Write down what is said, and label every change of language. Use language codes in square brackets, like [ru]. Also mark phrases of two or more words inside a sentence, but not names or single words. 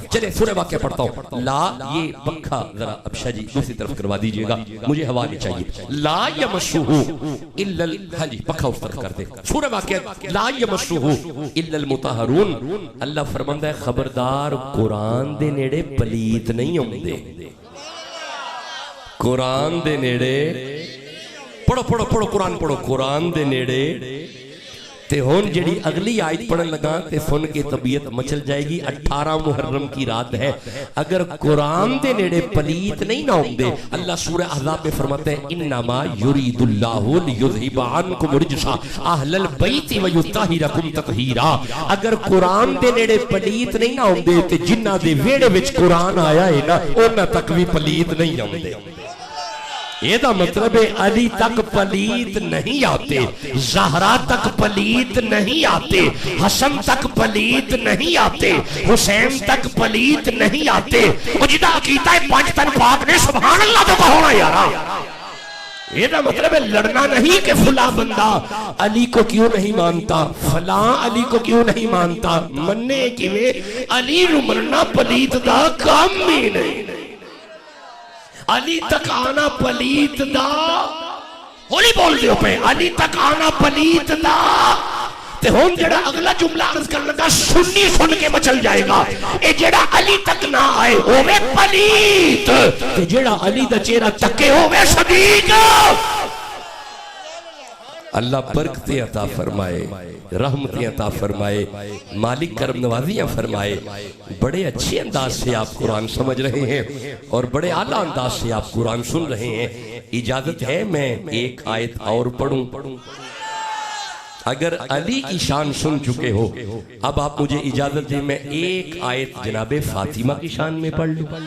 [ur] چلے سورہ واقعہ پڑھتا ہوں. لا, یہ پنکھا ذرا ابشا جی دوسری طرف کروا دیجئے گا, مجھے ہوا نہیں چاہیے. [ar] لا یمسہ الا, [ur] ہاں جی پنکھا اس طرف کر دے. سورہ واقعہ [ar] لا یمسہ الا المطہرون. [pa] اللہ فرماندا ہے خبردار قرآن دے نیڑے پلیت نہیں ہوندے. قرآن دے نیڑے پڑھو قرآن پڑھو. قرآن دے نیڑے تے ہون جڑی اگلی آیت پڑھن لگا تے سن کے طبیعت مچل جائے گی. [ur] 18 محرم کی رات ہے. [pa] اگر قرآن دے نیڑے پلیت نہیں نہ ہوندے, [ur] اللہ سورہ احزاب میں فرماتے ہیں [ar] انما یرید اللہ لیذھب عنکم الرجس اہل البیت ویطہرکم تطہیرا. [pa] اگر قرآن دے نیڑے پلیت نہیں نہ ہوندے تے جنہ دے ویڑے وچ قرآن آیا ہے نا انہاں تک بھی پلیت نہیں ہوندے. [ur] یہ دا مطلب ہے علی تک پلیت نہیں آتے, زہرا تک پلیت نہیں آتے, حسن تک پلیت نہیں آتے, حسین تک پلیت نہیں آتے. [pa] اجدہ عقیدہ 5 تن پاک نے [ar] سبحان اللہ [pa] تو کہو نا یارا. [ur] یہ دا مطلب ہے لڑنا نہیں کہ فلاں بندہ علی کو کیوں نہیں مانتا, فلاں علی کو کیوں نہیں مانتا. [pa] مننے کی میں علی نو مننا پلیت دا کام بھی نہیں. علی تک آنا پلیت دا, ہولی بول دیو پہ, علی تک آنا پلیت دا. تے ہون جڑا اگلا جملہ عرض کرنے لگا سنی سن کے مچل جائے گا. اے جڑا علی تک نہ آئے ہووے پلیت, تے جڑا علی دا چہرہ تکے ہووے صدیق. [ur] اللہ برکتیں عطا فرمائے, رحمتیں عطا فرمائے, مالک کرم نوازیاں فرمائے. بڑے اچھے انداز سے آپ قرآن سمجھ رہے ہیں اور بڑے اعلیٰ انداز سے آپ قرآن سن رہے ہیں. اجازت ہے میں ایک آیت اور پڑھوں؟ اگر علی کی شان سن چکے ہو اب آپ مجھے اجازت دیں میں ایک آیت جناب فاطمہ کی شان میں پڑھ لوں.